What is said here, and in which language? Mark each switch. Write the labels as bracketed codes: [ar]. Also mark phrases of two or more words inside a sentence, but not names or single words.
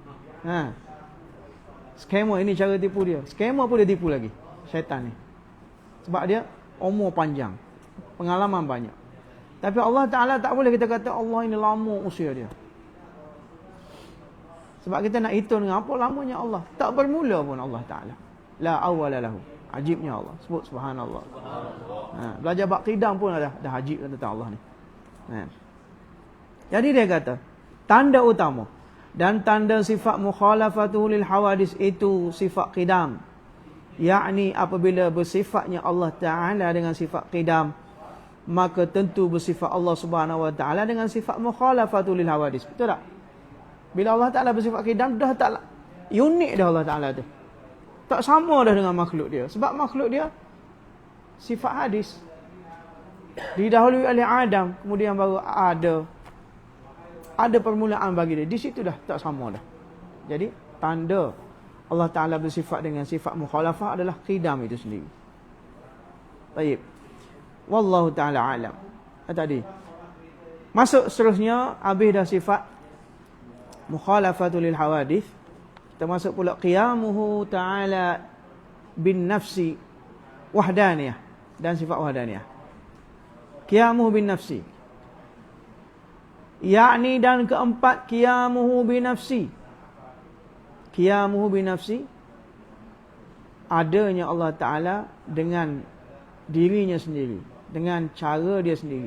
[ms] Scammer ini cara tipu dia. Scammer pun dia tipu lagi, syaitan ni. Sebab dia umur panjang, pengalaman banyak. Tapi Allah Ta'ala tak boleh kita kata Allah ini lama usia dia. Sebab kita nak hitung dengan apa lamanya Allah. Tak bermula pun Allah Ta'ala. [ar] لا أول له. [ms] Ajibnya Allah. Sebut subhanallah. Belajar bab qidam pun dah ajib tentang Allah ni. Jadi dia kata, tanda utama dan tanda sifat [ar] مخالفته للحوادث [ms] itu sifat qidam. Yakni apabila bersifatnya Allah Ta'ala dengan sifat qidam, maka tentu bersifat Allah [ar] سبحانه وتعالى [ms] dengan sifat [ar] مخالفته للحوادث. [ms] Betul tak? Bila Allah Ta'ala bersifat qidam, dah tak unik dah Allah Ta'ala tu. Tak sama dah dengan makhluk dia. Sebab makhluk dia sifat hadis. Didahului oleh Adam, kemudian baru ada permulaan bagi dia. Di situ dah tak sama dah. Jadi tanda Allah Ta'ala bersifat dengan sifat mukhalafah adalah qidam itu sendiri. Baik. [ar] والله تعالى أعلم. [ms] Tadi masuk seterusnya, habis dah sifat [ar] مخالفة للحوادث. [ms] Kita masuk pula [ar] قيامه تعالى بالنفس [ms] wahdaniyah dan sifat wahdaniyah. [ar] قيامه بالنفس, [ms] yakni dan keempat [ar] قيامه بالنفس. قيامه بالنفس, [ms] adanya Allah Ta'ala dengan dirinya sendiri, dengan cara dia sendiri.